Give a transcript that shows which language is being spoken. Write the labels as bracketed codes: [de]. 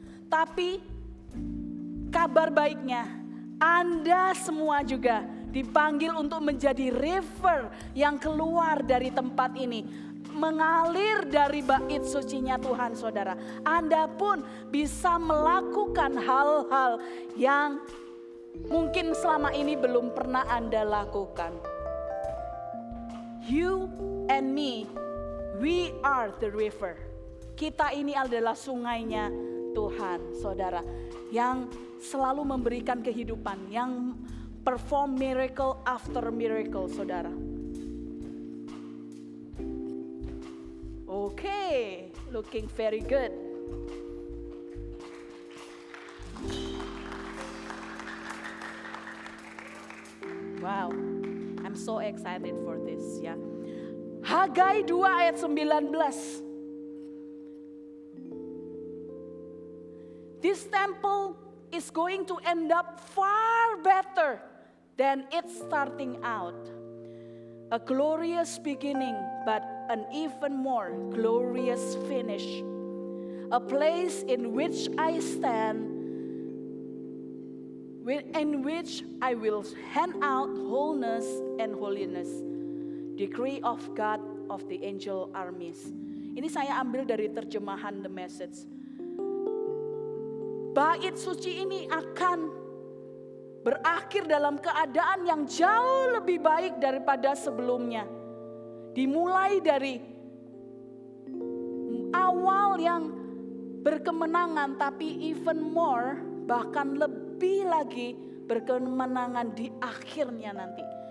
[id] Tapi kabar baiknya, Anda semua juga dipanggil untuk menjadi river yang keluar dari tempat ini. Mengalir dari bait sucinya Tuhan saudara. Anda pun bisa melakukan hal-hal yang mungkin selama ini belum pernah Anda lakukan. [en] You and me, we are the river. [id] Kita ini adalah sungainya Tuhan, saudara. Yang selalu memberikan kehidupan, yang [en] perform miracle after miracle, [id] saudara. [en] Okay, looking very good. Wow. I'm so excited for this ya. [id] Hagai 2 ayat 19. [en] This temple is going to end up far better than it's starting out. A glorious beginning, but an even more glorious finish. A place in which I stand, in which I will hand out wholeness and holiness. Decree of God of the angel armies. [id] Ini saya ambil dari terjemahan The Message. Bait suci ini akan berakhir dalam keadaan yang jauh lebih baik daripada sebelumnya. Dimulai dari awal yang berkemenangan, tapi [en] even more, [id] bahkan lebih lagi berkemenangan di akhirnya nanti.